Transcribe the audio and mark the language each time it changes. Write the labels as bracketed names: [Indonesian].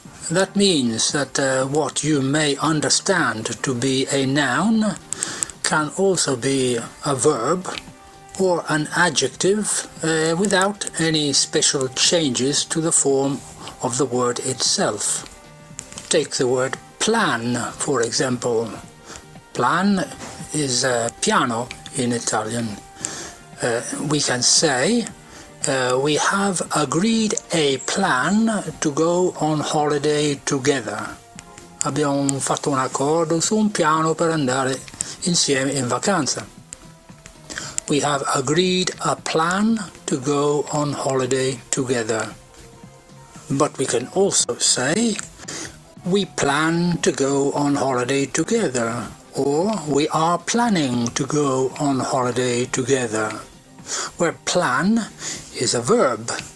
[English] That means that what you may understand to be a noun can also be a verb or an adjective without any special changes to the form of the word itself. Take the word plan, for example. Plan is piano in Italian. We can say we have agreed a plan to go on holiday together. [Italian] Abbiamo fatto un accordo su un piano per andare insieme in vacanza. [English] We have agreed a plan to go on holiday together. But we can also say we plan to go on holiday together, or we are planning to go on holiday together, where plan is a verb.